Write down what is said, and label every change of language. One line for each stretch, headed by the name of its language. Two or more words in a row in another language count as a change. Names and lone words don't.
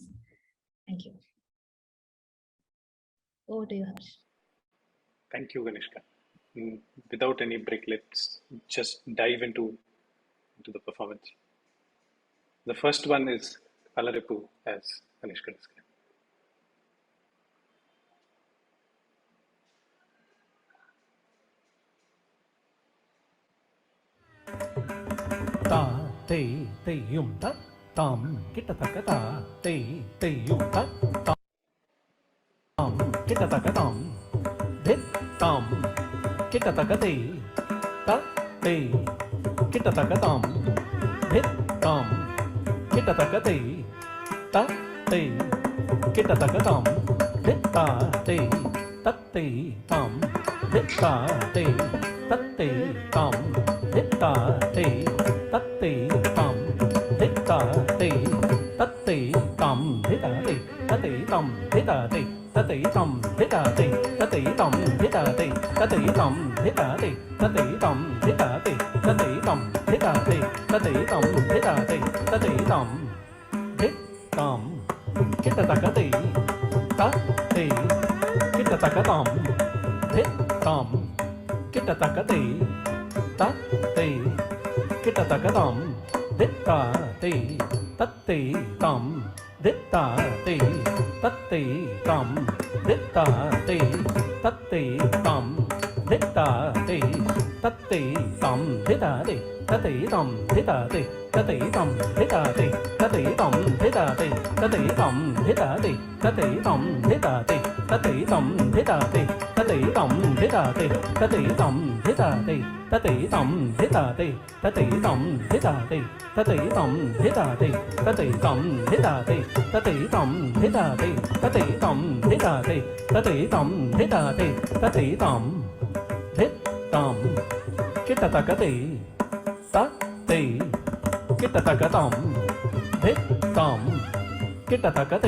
English: Thank you. Over to you, Harsh. Thank you, Ganishka. Without any break, let's just dive into the performance. The first one is Alaripu, as Ganishka described. Ta te te yum ta tam kita taka ta te te yum ta tam kita taka tam dhit tam kita taka te ta te kita taka tam dhit tam kita taka te ta te kita taka tam dhit ta te tat te tam dhit ta te tat te tam dhit ta te tat te tam dhit ta te tat te tam dhit ta te tat te tam dhit ta te tat te tam dhit ta te tat te tam dhit ta te tat te tam dhit ta te tat te tam dhit ta te tat te tam dhit ta te tat te tam dhit ta te tat te tam dhit tam kita taka te tat te kita taka tam dhit tam kita taka te tat te kita taka tam dhit ta te tat te tam dhit ta te tat te tam dhit ta te tat te tam dhit ta te tat te tam dhit ta te tat te tam dhit ta te tat te tam dhit ta te tat te tam dhit ta te tat te tam धिताते तते तं धिताते तते तं धिताते तते तं धिताते तते तं धिताते तते तं धिताते तते तं धिताते तते तं धिताते तते तं धिताते तते तं धिताते तते तं धिताते तते तं धिताते तते तं धित्तं किटतकते तते किटतकतं धित्तं किटतकते